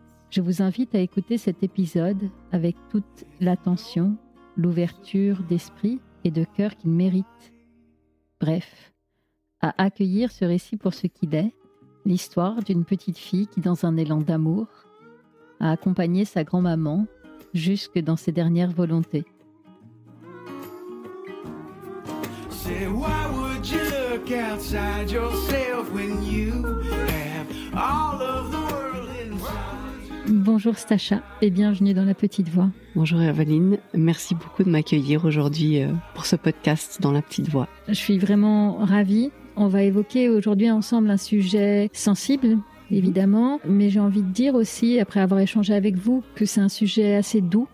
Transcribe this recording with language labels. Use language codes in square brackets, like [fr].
[fr] Je vous invite à écouter cet épisode avec toute l'attention, l'ouverture d'esprit et de cœur qu'il mérite. Bref, à accueillir ce récit pour ce qu'il est, l'histoire d'une petite fille qui, dans un élan d'amour, a accompagné sa grand-maman jusque dans ses dernières volontés. [en] Say, why would you look outside yourself when you have all of the world inside? [fr] Bonjour Stacha et bienvenue dans La Petite Voix. Bonjour Herveline, merci beaucoup de m'accueillir aujourd'hui pour ce podcast dans La Petite Voix. Je suis vraiment ravie. On va évoquer aujourd'hui ensemble un sujet sensible, évidemment, mais j'ai envie de dire aussi, après avoir échangé avec vous, que c'est un sujet assez doux.